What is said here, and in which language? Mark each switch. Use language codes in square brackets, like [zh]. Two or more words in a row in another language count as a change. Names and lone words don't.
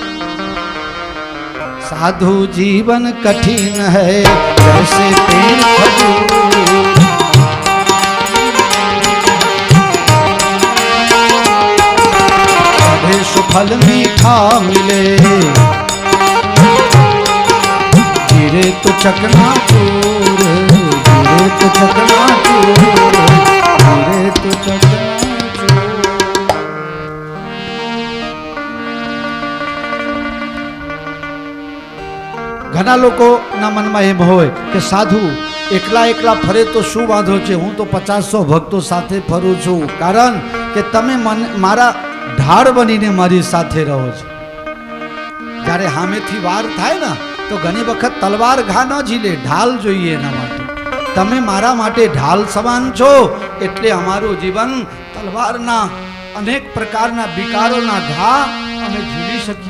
[hi] साधु जीवन कठिन है जैसे पेड़ खजूर, फल मीठा मिले गिरे तो चकनाचूर, गिरे तो चकनाचूर, गिरे तो चकनाचूर। [gu] ઘણા લોકોના મનમાં એમ હોય કે સાધુ એકલા એકલા ફરે તો શું વાંધો છે, હું તો 50-100 ભક્તો સાથે ફરું છું, કારણ કે તમે મારા ઢાલ બનીને મારી સાથે રહો છો। જ્યારે સામેથી વાર થાય ને તો ઘણી વખત તલવાર ઘા ન ઝીલે, ઢાલ જોઈએ એના માટે। તમે મારા માટે ઢાલ સમાન છો, એટલે અમારું જીવન તલવારના અનેક પ્રકારના વિકારોના ઘા અમે ઝીલી શકીએ।